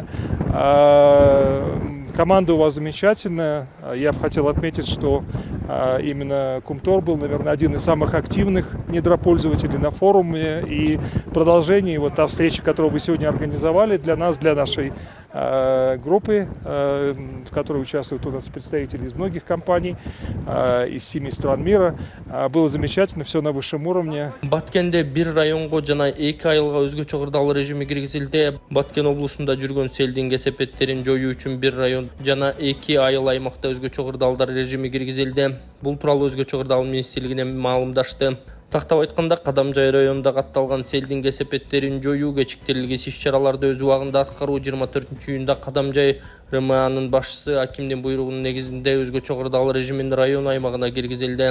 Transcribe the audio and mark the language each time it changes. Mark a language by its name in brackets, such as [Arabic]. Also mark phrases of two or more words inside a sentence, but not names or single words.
[Russian] Команда у вас замечательная. Я бы хотел отметить, что Именно Кумтор был, наверное, один из самых активных недропользователей на форуме. И продолжение, вот та встреча, которую вы сегодня организовали для нас, для нашей группы, в которой участвуют у нас представители из многих компаний, из 7 стран мира, было замечательно, все на высшем уровне. [Kyrgyz] Баткенде бир районго жана 2 айылга өзгөчө кырдаал режими киргизилди. Баткен облусунда жүргөн селдин кесепеттерин жоюу үчүн 1 район жана 2 айыл аймакта өзгөчө кырдаалдар режими киргизилди. Бул тууралуу өзгөчө кырдаал министрлигине маалымдашты. Тактап айтканда, Кадамжай районунда катталган селдин кесепеттерин жоюу кечиктирилгис иш-чараларды өз убагында аткаруу 24-июнда Кадамжай РМАнын башчысы акимдин буйругунун негизинде өзгөчө кырдаал режимин район аймагына киргизилди.